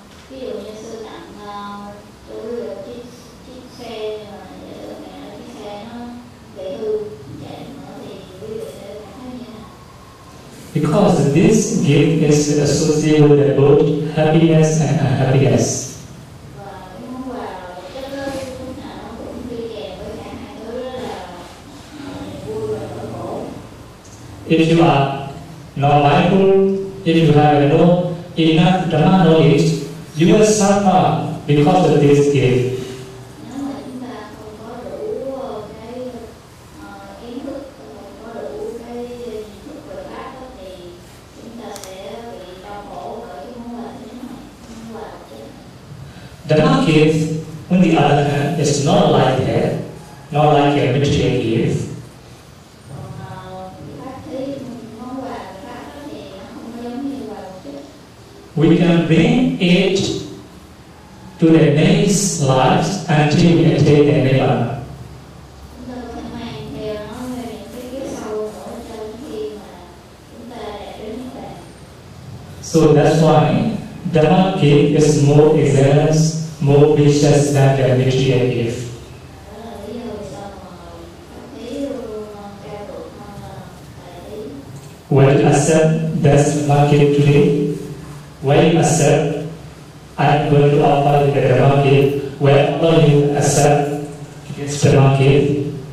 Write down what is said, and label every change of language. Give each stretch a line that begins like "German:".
Vietnamese: Ví dụ như sư tặng cho quý vị chiếc xe mà chiếc xe nó bị hư chạy nữa thì quý vị sẽ cảm thấy như thế nào?
English: Because this gift is associated with both happiness and unhappiness.
Vietnamese: Và cái món quà chất đó lúc nào nó cũng đi kèm với cả hai thứ đó là niềm vui và nỗi khổ.
English: If you are not mindful, if you have no enough Dhamma knowledge, you will suffer because of this gift.
Vietnamese: Nếu mà chúng ta không có đủ cái kiến thức, không có đủ cái nhận thức về pháp đó, thì chúng ta sẽ bị đau khổ bởi cái món quà thế này, món quà chất.
English: Dhamma gift, on the other hand, is not like that, not like a material gift.
Vietnamese: Còn pháp thí, món quà pháp đó thì nó không có giống như quà vật chất.
English: We can bring it to the next lives until we attain the Nibbana.
Vietnamese: Chúng ta có thể mang theo nó về những cái kiếp sau nữa cho đến khi mà chúng ta đạt đến Niết Bàn.
English: So that's why Dhamma gift is more excellent, more precious than the material gift.
Vietnamese: Đó là lý do vì sao mà pháp thí luôn cao thượng hơn là tài thí.
English: Will you accept that Dhamma gift today? Will you accept? I'm going to offer you the Dhamma gift. Will all of you accept this Dhamma gift?